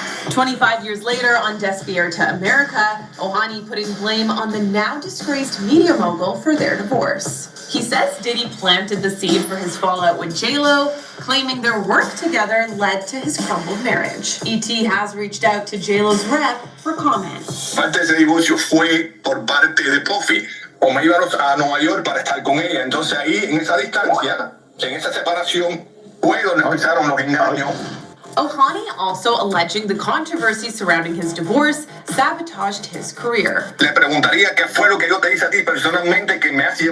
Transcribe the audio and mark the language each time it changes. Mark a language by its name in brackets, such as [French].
[English] 25 years later, on Despierta America, Ohani putting blame on the now disgraced media mogul for their divorce. He says Diddy planted the seed for his fallout with J-Lo, claiming their work together led to his crumbled marriage. ET has reached out to J-Lo's rep for comment. [Spanish] Parte de ese divorcio fue por parte de Puffy. O me iba a Nueva York para estar con ella. Entonces ahí, en esa distancia, en esa separación, fue donde empezaron los engaños. [English] Ohani also alleging the controversy surrounding his divorce sabotaged his career. [Spanish] Le preguntaría qué fue lo que yo te hice a ti personalmente que me hacía.